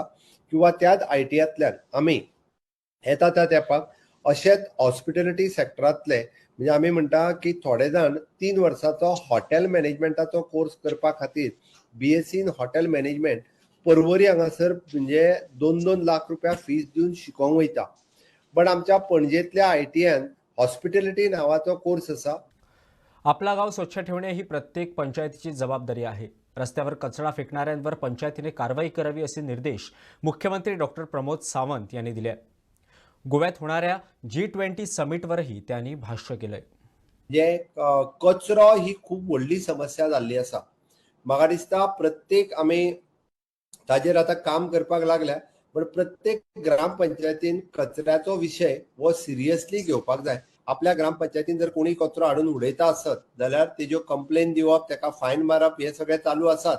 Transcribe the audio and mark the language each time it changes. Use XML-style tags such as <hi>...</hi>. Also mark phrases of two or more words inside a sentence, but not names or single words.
<kok>किंवा त्याच ITIंतल्यान आमी येता त्या तेंपाक अशेंच हॉस्पिटॅलिटी सेक्टरांतले म्हणजे आमी म्हणटा की थोडे जाण 3 वर्साचो हॉटेल मॅनेजमेंटाचो कोर्स करपा खातीर BSc</kok> <en>in hotel management</en> <kok>पर्वरी हांगासर म्हणजे 2-2 लाख रुपया फीस दिवन शिकोवंक वयता. बट आमच्या पणजेंतल्या ITIन हॉस्पिटॅलिटी नावाचो कोर्स आसा.</kok> <mr>आपला गाव स्वच्छ ठेवणे ही प्रत्येक पंचायतीची जबाबदारी आहे. रस्त्यावर कचरा फेकणाऱ्यांवर पंचायतीने कारवाई करावी असे निर्देश मुख्यमंत्री डॉक्टर प्रमोद सावंत यांनी दिले. गोव्यात होणाऱ्या G20 समिटवरही त्यांनी भाष्य केलंय.</mr> <kok>जे कचरो ही खूप व्हडली समस्या जाल्ली आसा. म्हाका दिसता प्रत्येक आमी ताजेर आतां काम करपाक लागल्या, पण प्रत्येक ग्रामपंचायतीन कचऱ्याचो विशय हो सिरियसली घेवपाक जाय. आपल्या ग्रामपंचायतीन जर कोणी कचरो हाडून उडयता आसत जाल्यार तेज्यो कंप्लेन दिवप, ताका फायन मारप हे सगळे चालू आसात.</kok>